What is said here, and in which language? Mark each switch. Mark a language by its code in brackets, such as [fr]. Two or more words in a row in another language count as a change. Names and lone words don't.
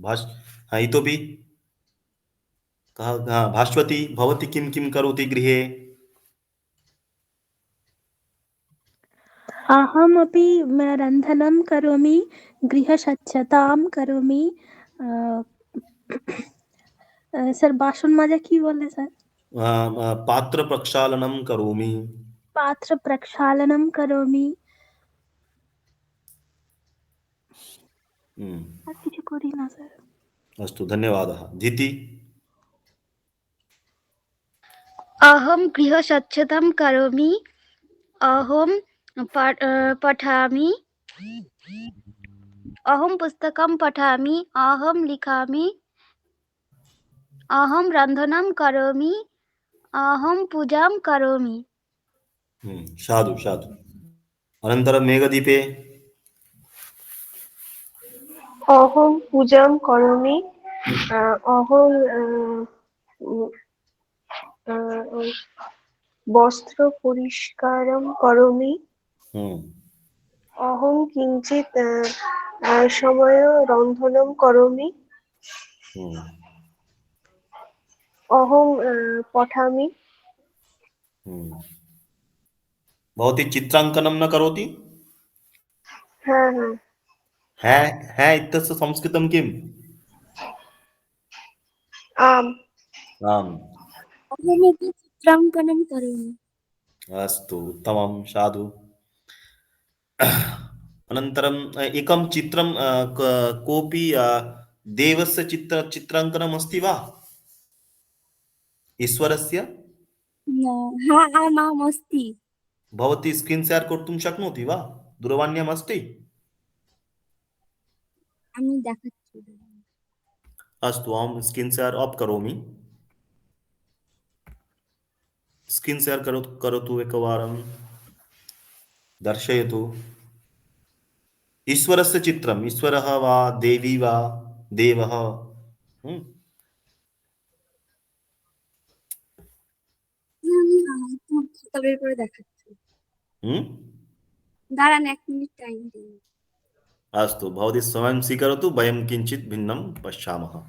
[sa] इतोपि कः, भास्वती, भवती किं किं करोति गृहे? अहमपि रन्धनं करोमि, गृहस्वच्छतां करोमि। [bn] স্যার বাসন মাজা কি বলে স্যার? [sa] पात्रप्रक्षालनं करोमि। पात्रप्रक्षालनं करोमि। [bn] আর কিছু করি না স্যার। [sa] अस्तु, धन्यवादः। धीति? अहं गृहस्वच्छतां करोमि, अहं पठामि, अहं पुस्तकं पठामि, अहं लिखामि, अहं रन्धनं करोमि, अहं पूजां करोमि। साधु साधु। अनन्तरं मेघदीपे? অহং পূজাং করোমি, অহং বস্ত্র পরিষ্কারಂ করোমি, অহং কিঞ্চিৎ সময় রন্ধনম করোমি, অহং পঠামি। भवती चित्राङ्कनं न करोति? [bn] হ্যাঁ হ্যাঁ [sa] है इत्यस्य संस्कृतं किम्? আম। आम्। अहमपि चित्राङ्कनं करोमि अस्तु, उत्तमं, साधु। अनन्तरम् एकं चित्रं, कोऽपि देवस्य चित्राङ्कनम् अस्ति वा? ईश्वरस्य? हा आमाम् अस्ति भवती [en] screen share [sa] कर्तुं शक्नोति वा? दूरवाण्याम् अस्ति? [bn] আমি দেখাচ্ছি [sa] अस्तु, अहं [en] screen share off [sa] करोमि। [en] screen share [sa] करोतु एकवारं, दर्शयतु। ईश्वरस्य चित्रम्, ईश्वरः वा देवी वा देवः? [bn] আমি খাতা বের করে দেখাচ্ছি हम्म? দাঁড়ান 1 মিনিট টাইম দিন [sa] अस्तु, भवती समयं स्वीकरोतु, वयं किञ्चित् भिन्नं पश्यामः।